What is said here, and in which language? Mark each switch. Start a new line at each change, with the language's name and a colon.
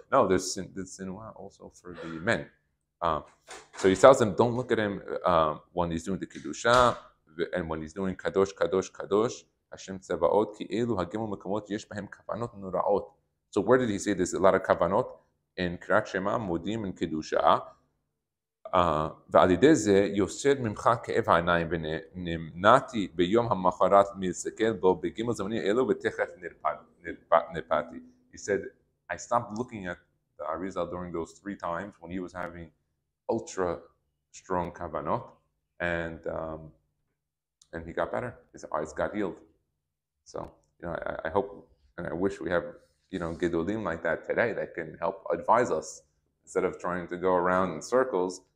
English: No, there's sanua also for the men. So he tells them, don't look at him when he's doing the Kiddusha and when he's doing Kadosh, Kadosh, Kadosh, Hashem Tzebaot,
Hebrew: Ki Elu Hagimel Mekamot Yesh Bahem Kavanot Nura'ot.
English: So where did he say there's a lot of Kavanot? In Kiryat Shema, Modim, and Kiddusha.
Hebrew: ועל ידי זה יוסר ממך כאב העיניים ונמנעתי ביום המחרת מלהסתכל בו בגימל זמנים אלו ותכף נרפאתי.
English: He said, I stopped looking at the Arizal during those 3 times when he was having ultra strong kavanot, and he got better. His eyes got healed. So I hope and I wish we have gedolim like that today that can help advise us instead of trying to go around in circles.